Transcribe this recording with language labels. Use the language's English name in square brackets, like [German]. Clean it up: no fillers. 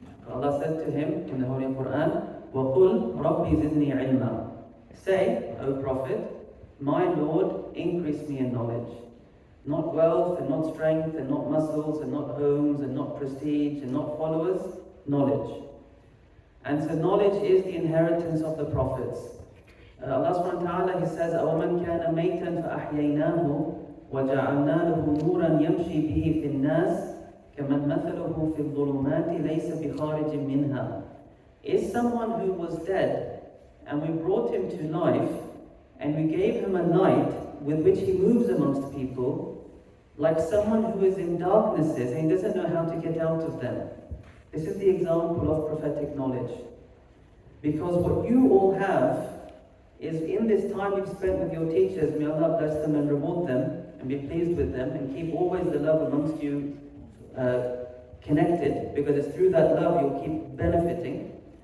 [English] Allah said to him in the Holy Quran, [Arabic] وَقُلْ رَبِّ زِدْنِي عِلْمًا. [English] Say, O Prophet, my Lord, increase me in knowledge. Not wealth and not strength and not muscles and not homes and not prestige and not followers, knowledge. And so knowledge is the inheritance of the prophets. [Arabic] Allah subhanahu wa ta'ala, [English] He says, [Arabic] أَوَمَنْ كَانَ مَيْتًا فَأَحْيَيْنَاهُ وَجَعَلْنَا لَهُ نُورًا يَمْشِي بِهِ فِي النَّاسِ كَمَنْ مَثَلُهُ فِي الظُّلُمَاتِ لَيْسَ بِخَارِجٍ مِنْهَا. [English] Is someone who was dead, and we brought him to life, and we gave him a light with which he moves amongst people, like someone who is in darknesses and he doesn't know how to get out of them. This is the example of prophetic knowledge. Because what you all have is in this time you've spent with your teachers, may Allah bless them and reward them and be pleased with them and keep always the love amongst you connected, because it's through that love you'll keep benefiting.